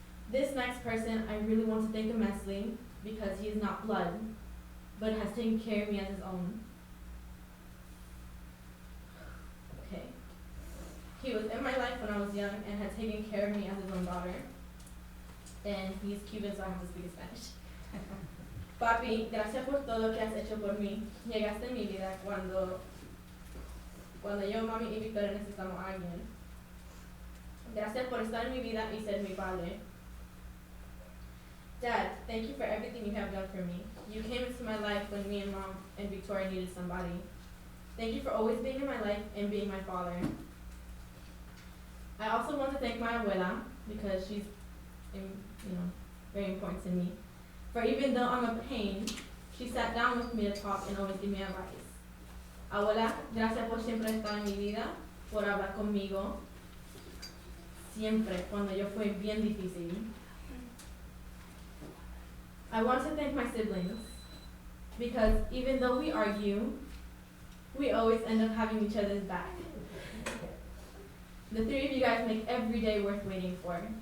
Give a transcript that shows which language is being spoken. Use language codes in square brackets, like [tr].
[en] This next person I really want to thank immensely because he is not blood, but has taken care of me as his own. Okay. He was in my life when I was young and had taken care of me as his own daughter. And he's Cuban, so I have to speak Spanish. [es] Papi, gracias por todo lo que has hecho por mí. Llegaste en mi vida cuando yo, mami y Victoria necesitamos a alguien. Gracias por estar en mi vida y ser mi padre. [en] Dad, thank you for everything you have done for me. You came into my life when me and Mom and Victoria needed somebody. Thank you for always being in my life and being my father. I also want to thank my abuela because she's, very important to me. For even though I'm a pain, she sat down with me to talk and always give me advice. [es] Abuela, gracias por siempre estar en mi vida, por hablar conmigo, siempre, cuando yo fui bien difícil. [en] I want to thank my siblings, because even though we argue, we always end up having each other's back. The three of you guys make every day worth waiting for.